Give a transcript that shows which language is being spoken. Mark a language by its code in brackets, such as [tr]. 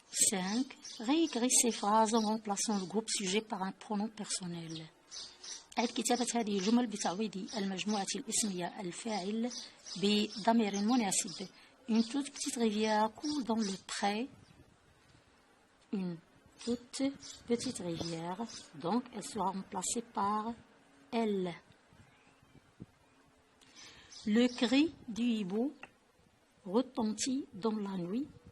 [fr] Cinq. Réécris ces phrases en remplaçant le groupe sujet par un pronom personnel. [ar] أعد كتابة هذه الجمل بتعويض المجموعة الاسمية الفاعل بضمير مناسب. [fr] Une toute petite rivière coule dans le pré. Une toute petite rivière, donc elle sera remplacée par elle. Le cri du hibou retentit dans la nuit.